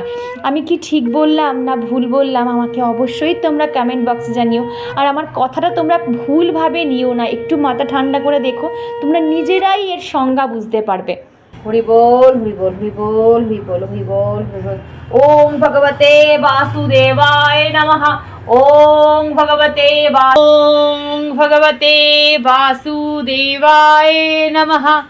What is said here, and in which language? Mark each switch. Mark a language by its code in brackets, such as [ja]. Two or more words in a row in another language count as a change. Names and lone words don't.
[bn] আমি কি ঠিক বললাম না ভুল বললাম, আমাকে অবশ্যই তোমরা কমেন্ট বক্সে জানিও। আর আমার কথাটা তোমরা ভুলভাবে নিও না, একটু মাথা ঠান্ডা করে দেখো, তোমরা নিজেরাই এর সংজ্ঞা বুঝতে পারবে। হরি বল হরি বল হরি বল হরি বল হরি বল হরি বল। [sa] ওম ভগবতে বাসুদেবায় নমঃ। ওং ভগবতে বাসুদেবায় নমঃ।